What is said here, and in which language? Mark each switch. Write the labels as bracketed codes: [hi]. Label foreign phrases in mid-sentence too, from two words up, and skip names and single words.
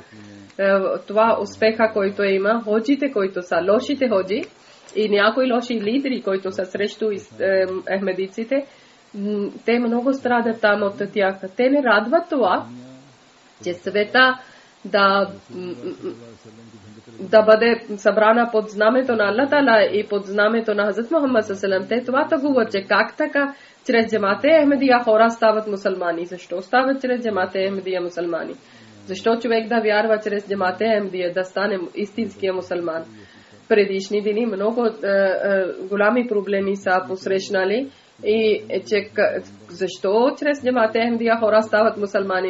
[bg] Това успеха, който има, ходжите, които са лошите ходжи, и някои лоши лидери, които са срещу ахмедиците, те много страдат там от тях. Те не радват това, че света да бъде събрана под знамето на Аллах Таала и под знамето на Хазрат Мухаммад [ar] صلى الله عليه وسلم. [bg] Те това говорят, че как така чрез джамата Ахмедия хора стават мусулмани. Защо стават чрез джамата Ахмедия мусулмани? Защо човек да вярва чрез джамата Ахмедия да стане истинския мусулман? Предишни дни много голями проблеми са посрещнали, и че защо чрез джамата Ахмедия хора стават мусулмани?